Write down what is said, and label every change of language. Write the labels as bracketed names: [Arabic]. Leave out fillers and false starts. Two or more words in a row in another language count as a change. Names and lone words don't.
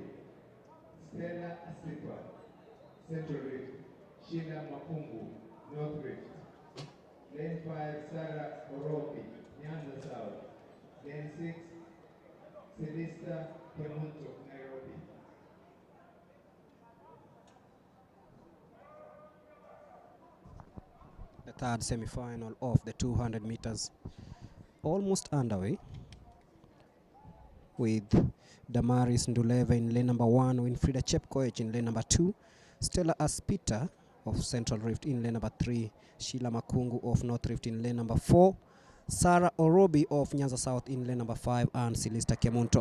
[English] Stella Asipa, Central Rift. Sheila Mapungu, North Rift. Lane 5, Sarah Oropi, Nyanza South. Lane 6, Celista Kemunto, Nairobi. The third semi-final of the 200 meters almost underway, with Damaris Nduleva in lane number 1, Winfrida Chepkoech in lane number 2, Stella Aspita of Central Rift in lane number 3, Sheila Makungu of North Rift in lane number 4, Sarah Orobi of Nyanza South in lane number 5, and Celista Kemunto.